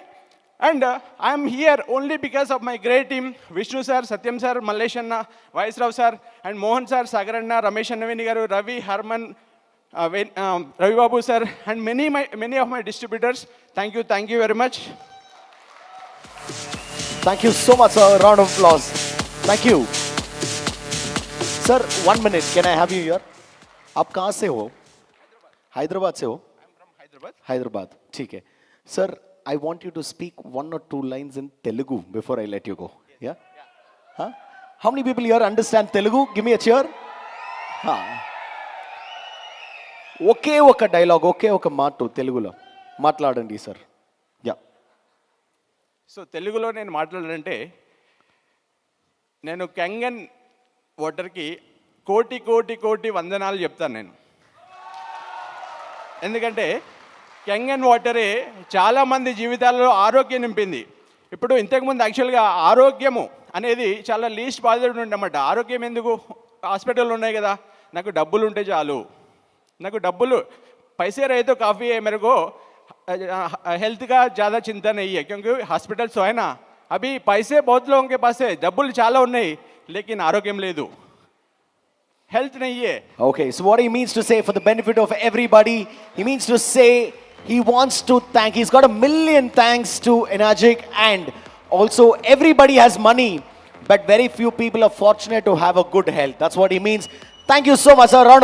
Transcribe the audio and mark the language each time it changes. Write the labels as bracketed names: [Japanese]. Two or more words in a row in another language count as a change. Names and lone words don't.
[English] And I am here only because of my great team, Vishnu sir, Satyam sir, Mallesh Anna, Vaisrav sir, and Mohan sir, Sagar Anna, Ramesh Annavini garu, Ravi, Harman, Ravi Babu sir, and many of my distributors. Thank you very much. Thank you so much, sir. Round of applause. Thank you. Sir, 1 minute. Can I have you here? [Hindi] आप कहाँ से हो? हैदराबाद से हो? [English] I'm from Hyderabad. [Hindi] हैदराबाद. ठीक है. [English] Sir, I want you to speak 1 or 2 lines in Telugu before I let you go. Yeah? Huh? How many people here understand Telugu? Give me a cheer. [Telugu] ఒకే ఒక డైలాగ్, ఒకే ఒక మాట తెలుగులో మాట్లాడండి సార్. యా. సో తెలుగులో నేను మాట్లాడాలంటే, నేను కంగన్ వాటర్కి కోటి వందనాలు చెప్తాను నేను. ఎందుకంటే కంగన్ వాటరే చాలామంది జీవితాలలో ఆరోగ్యం నింపింది. ఇప్పుడు ఇంతకుముందు యాక్చువల్గా ఆరోగ్యము అనేది చాలా లీస్ట్ బాధ్యత ఉండమాట. ఆరోగ్యం ఎందుకు? హాస్పిటల్ ఉన్నాయి కదా, నాకు డబ్బులు [Hindi] ఉంటే చాలు, నాకు డబ్బులు पैसे रहे तो काफ़ी है, मेरे को हेल्थ का ज़्यादा चिंता नहीं है, क्योंकि हॉस्पिटल्स है ना, अभी पैसे बहुत लोगों के पास है, [Telugu] डబ్బులు చాలా ఉన్నాయి, [Hindi] लेकिन [Telugu] ఆరోగ్యం లేదు, [Hindi] health नहीं है. [English] Okay, so what he means to say, for the benefit of everybody, he means to say he wants to thank, he's got 1,000,000 thanks to Energic, and also everybody has money, but very few people are fortunate to have a good health. That's what he means. Thank you so much, sir.